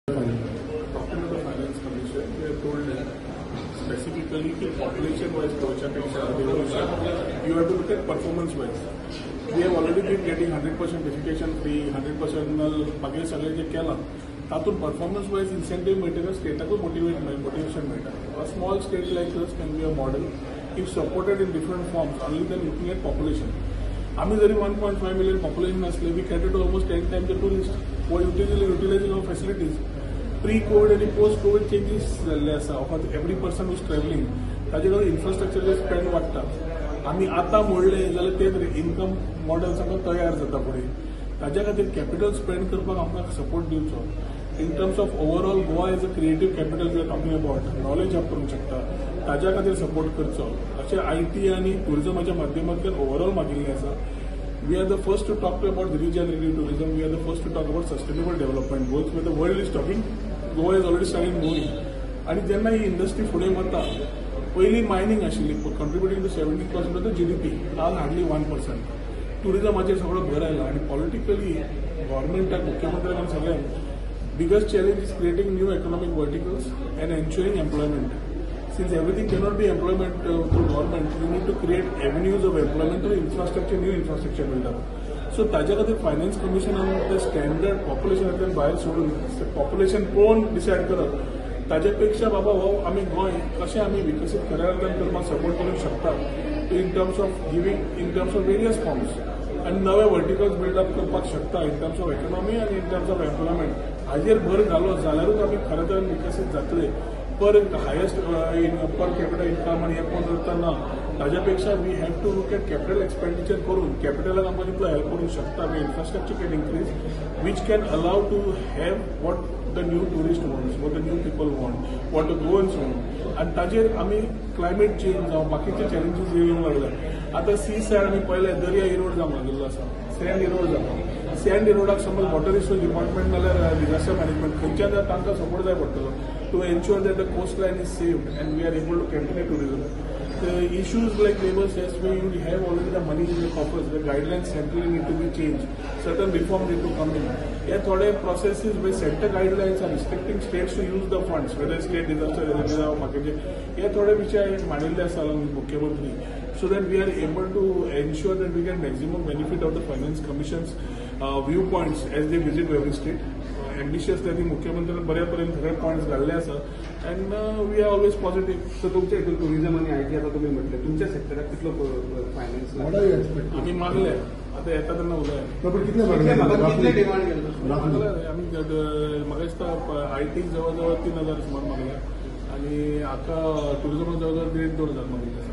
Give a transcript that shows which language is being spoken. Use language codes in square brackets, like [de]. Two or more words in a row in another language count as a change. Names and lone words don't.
[en] Talking to the Finance Commission, they have told specifically that population-wise you have to look at performance-wise. We have already been getting 100% defecation free, 100% [kok] मागे सगळे जे केला तातून [en] performance-wise incentive [kok] मिळते स्टेटाक motivation मिळता. [en] A small state like us can be a model if supported in different forms, only then looking at population. [kok] आम्ही जरी [en] 1.5 million population असले, we cater to almost 10 times the tourist for utilizing our facilities. Pre-COVID and post-COVID changes [kok] झाले आसा. [en] Every person who is traveling, [kok] ताजेकडे [en] infrastructure spend [kok] वाडटा. आम्ही आता मोडले जाल्यार तेच [en] income model [kok] सगळं तयार जाता फुडें. ताज्या खातीर [en] capital spend [kok] करपाक आमकां सपोर्ट दिवचो. [en] in terms of overall Goa is a creative capital we are talking about. knowledge up [kok] करूंक शकता, ताज्या खातीर सपोर्ट करचो. अशें IT आनी टुरिजमाच्या माध्यमांतल्यान ओवरऑल मागिल्लें आसा. [en] We are the first to talk about the regenerative tourism. We are the first to talk about sustainable development goals. Where the world is talking, Goa is already starting moving. [kok] आणि जेन्ना ही इंडस्ट्री फुडें वता, पयलीं मायनिंग आशिल्ली, [en] contributing to 70% of the GDP. Now hardly 1%. [kok] टुरिजमाचेर सगळो भर आयला आणि पॉलिटिकली गव्हर्नमेंटाक मुख्यमंत्र्यान सगळ्यांक [en] biggest challenge is creating new economic verticals and ensuring employment. Since everything cannot be employment through government, we need to create avenues of employment through infrastructure, new infrastructure build up. [kok] So ताज्या खातीर फायनान्स कमिशनान ते स्टँडर्ड पॉप्युलेशनांतल्यान भायर सोडून पॉप्युलेशन पळोवन डिसायड करप. ताजे पेक्षा बाबा हो आमी गोंय कशें आमी विकसीत खऱ्या करपाक सपोर्ट करूंक शकता [en] in terms of giving in terms of various forms [kok] आनी नवे [en] verticals build up [kok] करपाक शकता [en] in terms of economy [kok] आनी [en] in terms of employment. [kok] हाजेर भर घालो जाल्यारूच आमी खरें तरेन विकसीत जातले. पर [en] highest per capital income [kok] आणि हे कोण करतना ताज्या पेक्षा [en] we have to look at capital expenditure [kok] करून कॅपिटलाक आमकां तितलो हेल्प करूंक शकता. [en] infrastructure can increase which can allow to have what the new tourist wants, what the new people want, what the Goans want. [kok] आणि ताजेर आमी [en] climate change [kok] जावं बाकीचे चॅलेंजीस येवंक लागले. आता [en] sea side [kok] आमी पळयले दर्या इरोड जावंक लागलेलो आसा, [en] sand erode [kok] जाता. सँड इरोडाक समज [en] water resource department नाल्यार disaster management [kok] खंयच्यान तांकां [en] सपोर्ट [kok] जाय पडटलो [en] to ensure that the coastline is saved and we are able to continue tourism. The issues like labor cess, where you have already the money in the coffers, the guidelines centrally need to be changed. Certain reforms need to come in. Here, thode processes where center guidelines are restricting states to use the funds, whether state disaster relief or market. [kok] Here, thode विषय मांडिल्ले आसा मुख्यमंत्री, [en] so that we are able to ensure that we get maximum benefit of the Finance Commission's viewpoints as they visit every state. [kok] एम्बिशियस त्यांनी मुख्यमंत्र्यांनी बऱ्यापर्यंत सगळे पॉईंट्स घाल्ले आसा [en] and we are always positive. [kok] सो तुमच्या हितून टुरिझम आणि IT आता तुम्ही म्हटले तुमच्या सेक्टरात कितलो फायनान्स आम्ही मागले आता येता तेन्ना उलय कितले डिमांड केला आम्ही म्हाका दिसता IT जवळ 3,000 सुमार मागल्या आणि आका टुरिझमाक जवळ 1,500 मागले.